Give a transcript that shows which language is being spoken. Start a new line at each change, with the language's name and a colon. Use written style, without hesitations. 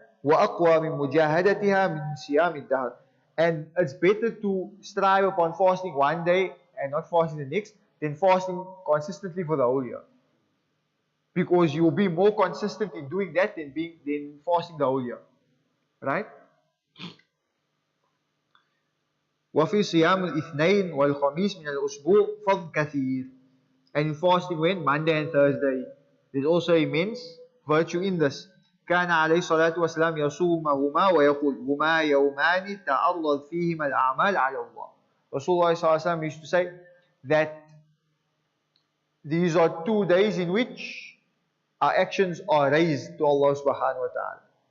Arabic: وَأَقْوَى مِن مُجَاهَدَتِهَا مِن صِيَامِ الدَّهْرِ.
English: And it's better to strive upon fasting one day and not fasting the next than fasting consistently for the whole year. Because you will be more consistent in doing that than fasting the whole year, right?
Arabic: وفي صيام الاثنين والخميس من الأسبوع فضل كثير.
English: And in fasting when? Monday and Thursday. There's also immense virtue in this.
Arabic: كان عليه الصلاة والسلام يصومهما ويقول هما يومان تعرض فيهما الأعمال على الله.
English: Rasulullah ﷺ used to say that these are 2 days in which our actions are raised to Allah subhanahu wa ta'ala.